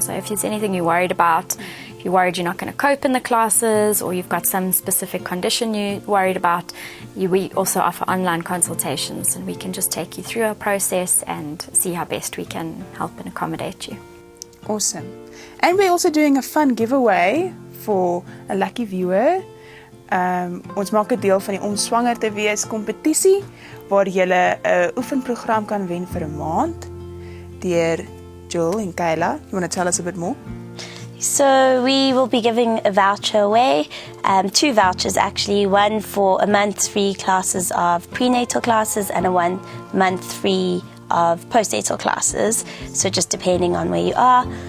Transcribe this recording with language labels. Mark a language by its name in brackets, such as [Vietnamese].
[English] So if there's anything you're worried about, if you're worried you're not going to cope in the classes, or you've got some specific condition you're worried about, we also offer online consultations, and we can just take you through our process and see how best we can help and accommodate you. Awesome. And we're also doing a fun giveaway for a lucky viewer. [Afrikaans] Ons maak 'n deel van die Om Swanger te Wees kompetisie waar jy 'n oefenprogram kan wen vir 'n maand deur Joel en Kayla. [English] You want to tell us a bit more? So we will be giving a voucher away, 2 vouchers actually, one for a month free classes of prenatal classes and a 1 month free of postnatal classes, so just depending on where you are.